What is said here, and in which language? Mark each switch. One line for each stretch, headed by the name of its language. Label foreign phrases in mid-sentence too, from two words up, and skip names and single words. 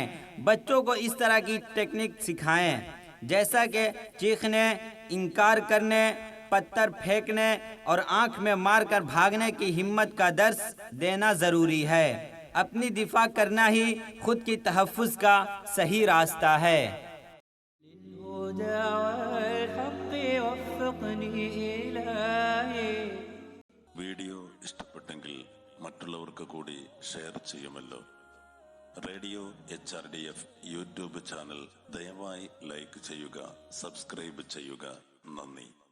Urdu: بچوں کو اس طرح کی ٹیکنیک سکھائیں جیسا کہ چیخنے، انکار کرنے، پتھر پھینکنے اور آنکھ میں مار کر بھاگنے کی ہمت کا درس دینا ضروری ہے. اپنی دفاع کرنا ہی خود کی تحفظ کا صحیح راستہ ہے.
Arabic: للهدى والحق وفقني إلهي.
Malayalam: വീഡിയോ ഇഷ്ടപ്പെട്ടെങ്കിൽ മറ്റുള്ളവർക്ക് കൂടി ഷെയർ ചെയ്യുമല്ലോ. റേഡിയോ HRDF യൂട്യൂബ് ചാനൽ ദയവായി ലൈക്ക് ചെയ്യുക, സബ്സ്ക്രൈബ് ചെയ്യുക. നന്ദി.